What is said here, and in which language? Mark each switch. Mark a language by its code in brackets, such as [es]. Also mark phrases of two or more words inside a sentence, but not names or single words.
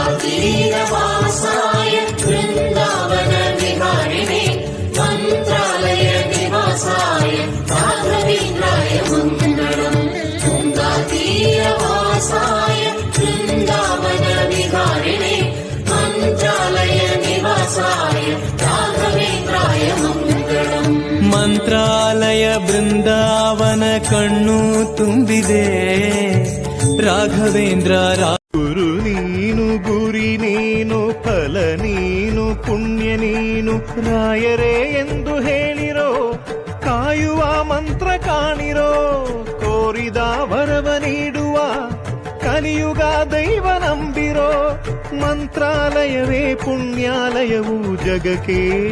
[sa] तीरवासाय वृन्दावन विहारिणे मन्त्रालय निवासाय राघवेन्द्राय मङ्गलम् तीरवासाय वृन्दावन विहारिणे मन्त्रालय निवासाय राघवेन्द्राय मङ्गलम् [kn] ಮಂತ್ರಾಲಯ ಬೃಂದಾವನ ಕಣ್ಣು ತುಂಬಿದೆ ರಾಘವೇಂದ್ರ ಗುರು ನೀನು ಗುರಿ ನೀನು ಫಲ ನೀನು ಪುಣ್ಯ ನೀನು ರಾಯರೇ ಎಂದು ಹೇಳಿರೋ ಕಾಯುವ ಮಂತ್ರ ಕಾಣಿರೋ ಕೋರಿದ ವರವ ನೀಡುವ ಕಲಿಯುಗ ದೈವ ನಂಬಿರೋ ಮಂತ್ರಾಲಯವೇ ಪುಣ್ಯಾಲಯವು ಜಗಕ್ಕೆ